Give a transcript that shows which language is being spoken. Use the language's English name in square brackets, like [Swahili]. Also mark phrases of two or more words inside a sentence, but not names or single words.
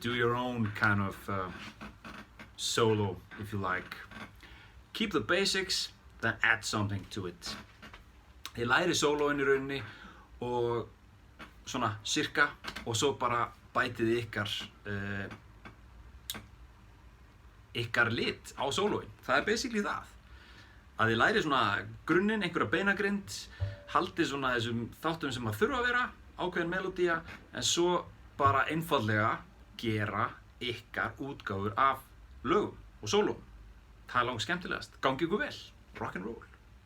[English] Do your own kind of solo, if you like. Keep the basics, then add something to it. [Icelandic] Þið læri sólóin í rauninni og svona cirka, og svo bara bætið ykkar lit á sólóin. Það er basically það. Að þið læri svona grunninn, einhverja beinagrind, haldið svona þessum þáttum sem að þurfa að vera, ákveðin melodía, en svo bara einfaldlega gera ykkar útgáfur af lögum og sólóum. Það er langt skemmtilegast. Gangi ykkur vel. [English] Rock and roll.